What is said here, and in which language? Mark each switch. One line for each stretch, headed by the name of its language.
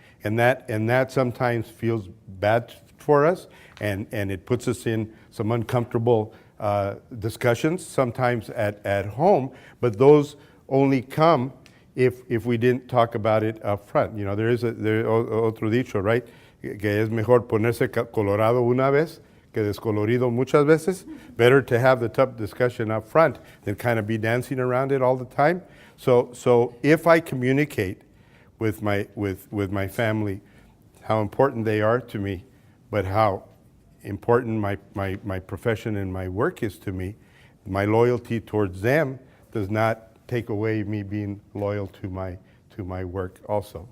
English: and that sometimes feels bad for us, and it puts us in some uncomfortable discussions sometimes at home, but those only come if we didn't talk about it up front. You know, there otro dicho, right?
Spanish: Que es mejor ponerse colorado una vez que descolorido muchas veces.
English: Better to have the tough discussion up front than kind of be dancing around it all the time. So if I communicate with my family how important they are to me, but how important my profession and my work is to me, my loyalty towards them does not take away me being loyal to my work also.